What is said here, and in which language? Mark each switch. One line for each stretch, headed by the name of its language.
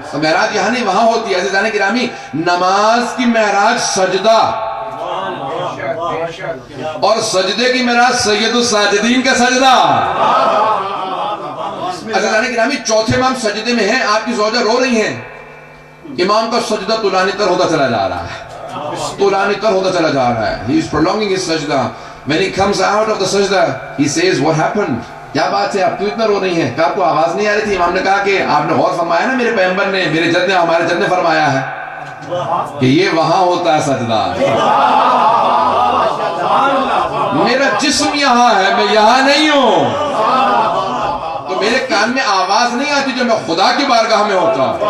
Urdu: تو معراج یہاں نہیں، وہاں ہوتی ہے. عزیزان گرامی، نماز کی معراج سجدہ، اور سجدے کی معراج سید الساجدین کا سجدہ. عزیزان گرامی، چوتھے امام سجدے میں ہیں، آپ کی زوجہ رو رہی ہیں، امام کا سجدہ طولانی تر ہوتا چلا جا رہا ہے، طولانی تر ہوتا چلا جا رہا ہے.
English: He is prolonging his sajda. When he comes out of the sajda, he says, what happened?
Urdu: کیا بات ہے، آپ کیوں اتنا رو رہی ہیں؟ کہ آپ کو آواز نہیں آ رہی تھی؟ امام نے کہا کہ آپ نے غور فرمایا نا، میرے پیغمبر نے، میرے جد نے، ہمارے جد نے فرمایا ہے کہ یہ وہاں ہوتا ہے سجدہ. میرا جسم یہاں ہے، میں یہاں نہیں ہوں، تو میرے کان میں آواز نہیں آتی جو میں خدا کی بارگاہ میں ہوتا.